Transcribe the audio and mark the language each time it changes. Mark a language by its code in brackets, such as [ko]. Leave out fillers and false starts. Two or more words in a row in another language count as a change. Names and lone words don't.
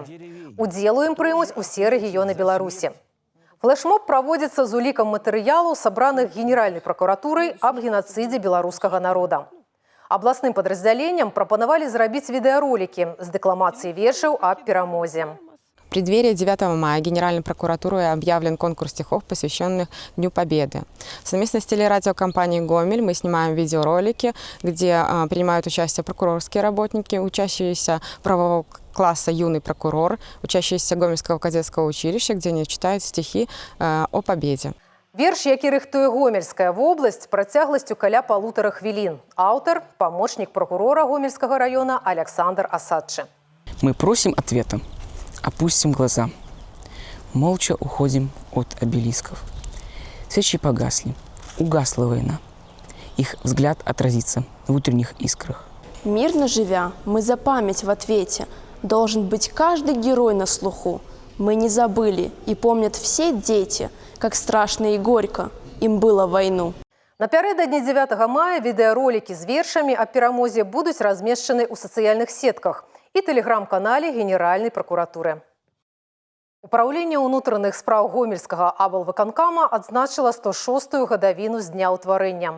[be] Удзел у ім прымуць усе рэгіёны Беларусі. Флешмоб праводзіцца з улікам матэрыялаў, сабраных Генеральнай прокуратурай аб генацыдзе беларускага народа. Абласным падраздзяленням прапанавалі зрабіць відэаролікі з дэкламацыяй вершаў аб перамозе. [ru] В преддверии 9 мая Генеральной прокуратурой объявлен конкурс стихов, посвященных Дню Победы. Совместно с телерадиокомпанией «Гомель» мы снимаем видеоролики, где принимают участие прокурорские работники, учащиеся правового класса «Юный прокурор», учащиеся Гомельского кадетского училища, где они читают стихи о победе. [be] Верш, які рыхтуе Гомельская вобласць, працягласцю каля 1,5 хвілін. Аўтар – памочнік прокурора Гомельскага района Александр Асадчы. [ru] Мы просим ответа. Опустим глаза. Молча уходим от обелисков. Свечи погасли. Угасла война. Их взгляд отразится в утренних искрах. Мирно живя, мы за память в ответе. Должен быть каждый герой на слуху. Мы не забыли и помнят все дети, как страшно и горько им было в войну. [be] Напярэдадні 9 мая відэаролікі з вершамі аб перамозе будуць размешчаны ў сацыяльных сетках і тэлеграм-канале Генеральнай пракуратуры. Управленне ўнутраных спраў гомельскага аблвыканкама адзначыла 106-ю гадавіну з дня ўтварэння.